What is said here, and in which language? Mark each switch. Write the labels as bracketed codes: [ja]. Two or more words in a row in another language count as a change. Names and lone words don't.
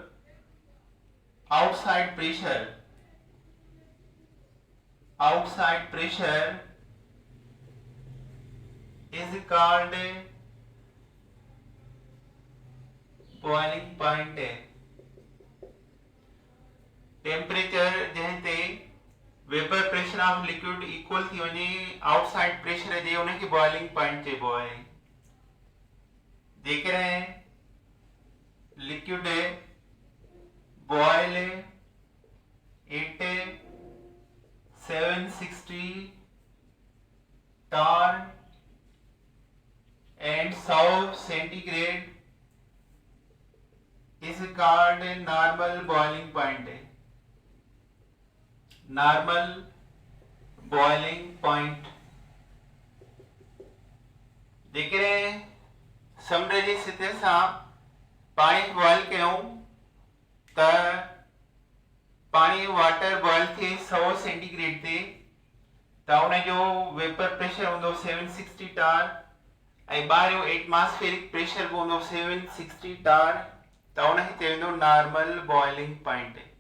[en] outside pressure is called boiling point है। [sd] टेम्परेचर जंहिं ते [en] vapour pressure of liquid equal [sd] थी वञे [en] outside pressure [sd] जे, उनखे [en] boiling point [sd] चइबो आहे। [en] जेकॾहिं liquid boil at 760 tar and 100 centigrade is called normal boiling point है। normal boiling point [sd] जेकॾहिं समुंड जी सतह सां पाणी बॉइल कयूं त पानी [en] water boil [sd] थे 100 सेंटीग्रेड ते त उन जो [en] vapour pressure [sd] हूंदो 760 टार ऐं ॿाहिरियों [en] atmospheric pressure [sd] बि हूंदो 760 टार, त उनखे चयो वेंदो [en] normal boiling point.